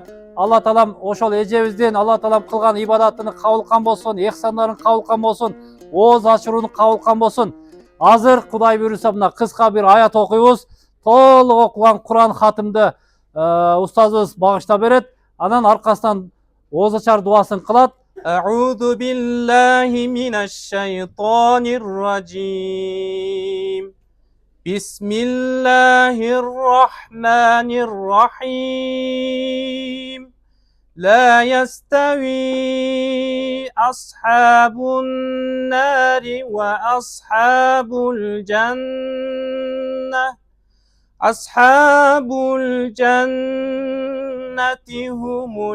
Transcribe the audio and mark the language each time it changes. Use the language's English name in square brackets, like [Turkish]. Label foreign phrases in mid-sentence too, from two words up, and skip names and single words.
[Kyrgyz] Алла таалам ошол эжебиздин Алла таалам кылган ибадатын кабыл кылган болсун, эхсандарын кабыл кылган болсун, ооз ачырууну кабыл кылган болсун. Азыр Кудай буйруса мына кыска бир аят окуйбуз. Толук окуган Куран хатымды устазыбыз багыштап берет. Анан аркасынан ооз ачар дуасын кылат. [Arabic] أعوذ بالله من الشيطان الرجيم بسم الله الرحمن الرحيم لا يستوي أصحاب النار وأصحاب الجنة أصحاب الجنة هم